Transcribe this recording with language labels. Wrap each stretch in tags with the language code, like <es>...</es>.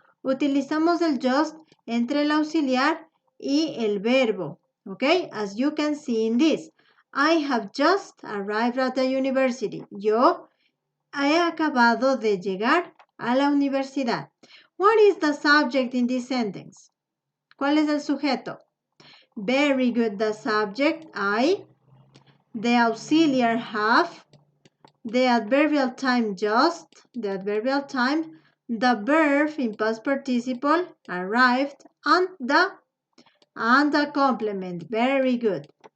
<es>Utilizamos el just entre el auxiliar y el verbo.</es> <en>Okay? As you can see in this. I have just arrived at the university.</en> <es>Yo he acabado de llegar a la universidad.</es> <en>What is the subject in this sentence?</en> <es>¿Cuál es el sujeto?</es> <en>Very good. The subject, I. The auxiliar, have. The adverbial time, just. The adverbial time, the verb in past participle arrived and the complement. Very good.</en>